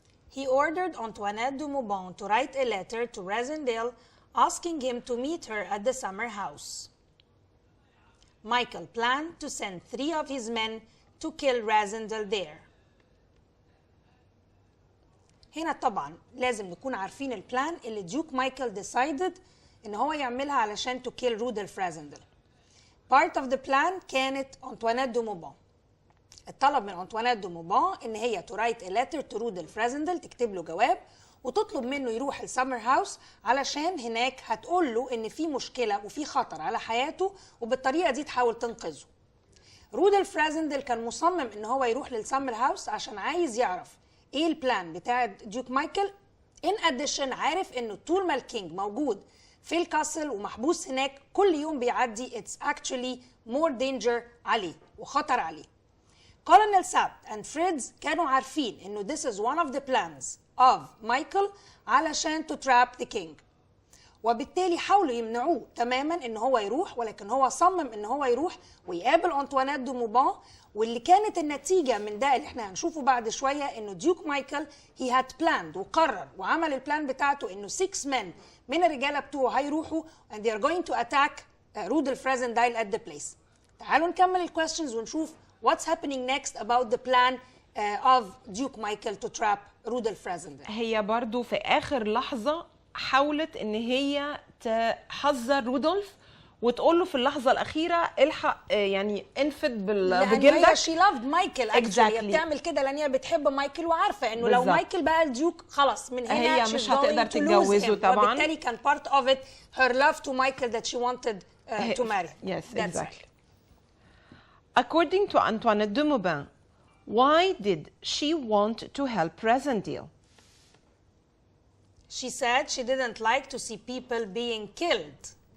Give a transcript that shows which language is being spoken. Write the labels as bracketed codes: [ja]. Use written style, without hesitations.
[en] He ordered Antoinette de Maubin to write a letter to Rassendyll asking him to meet her at the summer house. Michael planned to send 3 of his men to kill Rassendyll there. [ar] هنا طبعا لازم نكون عارفين البلان اللي ديوك مايكل [en] decided [ar] ان هو يعملها علشان [en] to kill Rudolph Rassendyll. Part of the plan [ar] كانت أنطوانيت دو موبان. الطلب من أنطوانيت دو موبان ان هي [en] to write a letter to Rudolph Rassendyll، [ar] تكتب له جواب وتطلب منه يروح السمر هاوس علشان هناك هتقول له ان في مشكله وفي خطر على حياته، وبالطريقه دي تحاول تنقذه. رودولف رازندل كان مصمم ان هو يروح للسمر هاوس عشان عايز يعرف ايه البلان بتاع ديوك مايكل. ان اديشن عارف انه طول ما الكينج موجود في الكاسل ومحبوس هناك كل يوم بيعدي [en] it's actually more danger [ar] عليه وخطر عليه. كولونيل سابت [en] and [ar] فريدز كانوا عارفين انه [en] this is one of the plans of [ar] مايكل علشان [en] to trap the king، [ar] وبالتالي حاولوا يمنعوه تماما ان هو يروح، ولكن هو صمم ان هو يروح ويقابل أنطوانيت دو موبان. واللي كانت النتيجه من ده اللي احنا هنشوفه بعد شويه انه ديوك مايكل [en] he had planned [ar] وقرر وعمل البلان بتاعته انه [en] 6 men [ar] من الرجاله بتوعه هيروحوا [en] and they are going to attack [ar] رودولف رازندايل [en] at the place. [ar] تعالوا نكمل الكويستشنز ونشوف [en] what's happening next about the plan of Duke Michael to trap [ar] رودولف رازندايل. هي برضو في آخر لحظة حاولت إن هي تحذر رودولف وتقول له في اللحظة الأخيرة الحق يعني انفد بجلدك. هي [en] she loved Michael actually. [ar] هي بتعمل كده لأن هي بتحب مايكل وعارفة إنه لو مايكل بقى الديوك خلاص من هنا هي مش هتقدر تتجوزه طبعا. وبالتالي كان [en] part of it her love to Michael that she wanted to marry. Yes, exactly. According to Antoinette de Maubin, why did she want to help Razendale? She said she didn't like to see people being killed.